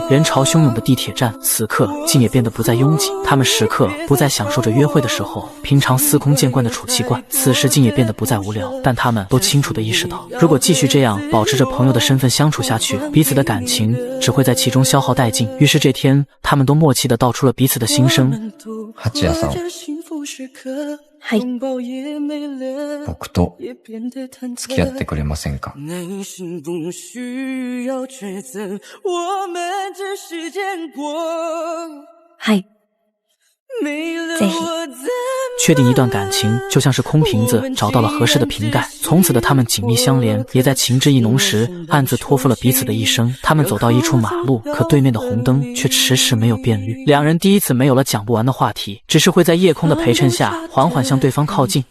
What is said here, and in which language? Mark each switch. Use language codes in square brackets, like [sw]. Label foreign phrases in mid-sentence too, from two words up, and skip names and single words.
[zh] 人潮汹涌的地铁站此刻竟也变得不再拥挤，他们时刻不再享受着约会的时候平常司空见惯的储气罐，此时竟也变得不再无聊。但他们都清楚地意識到，如果继续这样保持着朋友的身份相处下去，彼此的感情只会在其中消耗殆尽。于是这天，他们都默契地道出了彼此的心声。 [ja] 八谷さん、はい。僕と付き合ってくれませんか？はい。ぜひ。 [zh] 确定一段感情就像是空瓶子找到了合适的瓶盖，从此的他们紧密相连，也在情至意浓时暗自托付了彼此的一生。他们走到一处马路，可对面的红灯却迟迟没有变绿。2人第一次没有了讲不完的话题，只是会在夜空的陪衬下缓缓向对方靠近。